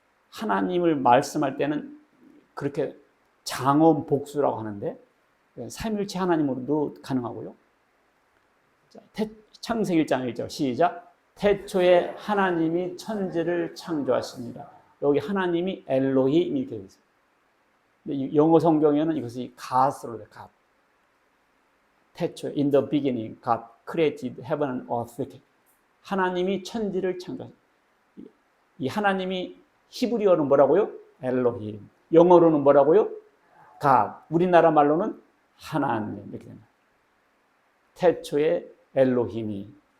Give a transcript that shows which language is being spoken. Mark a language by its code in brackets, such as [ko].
[ko] 하나님을 말씀할 때는 그렇게 장엄 복수라고 하는데 삼일체 하나님으로도 가능하고요. 창세기 1장 1절 시작. 태초에 하나님이 천지를 창조하십니다. 여기 하나님이 엘로힘 이렇게 되어 있어요. 영어 성경에는 이것이 God으로 돼요. [en] God. [ko] 태초에 [en] in the beginning God created heaven and earth. [ko] 이렇게. 하나님이 천지를 창조하십니다. 이 하나님이 히브리어는 뭐라고요? 엘로힘. 영어로는 뭐라고요? God. 우리나라 말로는 하나님 이렇게 됩니다. 태초에 엘로힘이.